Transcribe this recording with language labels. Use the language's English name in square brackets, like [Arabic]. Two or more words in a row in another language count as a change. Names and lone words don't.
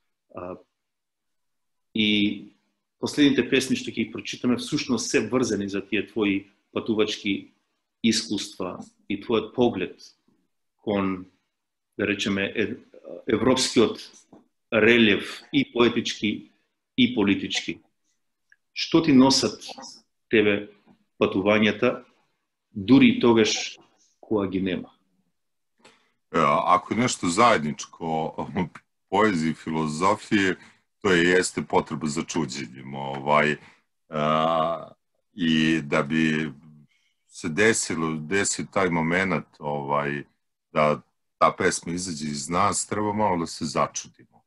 [Macedonian] И последните песни што ќе ги прочитаме всушност се врзани за тие твои патувачки искуства и твојот поглед кон да речеме, европскиот релјеф и поетички и политички. Што ти носат тебе патувањата, дури и тогаш кога ги нема? [Serbian] Ako je nešto zajedničko u poeziji i filozofiji, to jeste potreba za čuđenjem. I da bi se desio taj moment da ta pesma izađe iz nas, treba malo da se začudimo.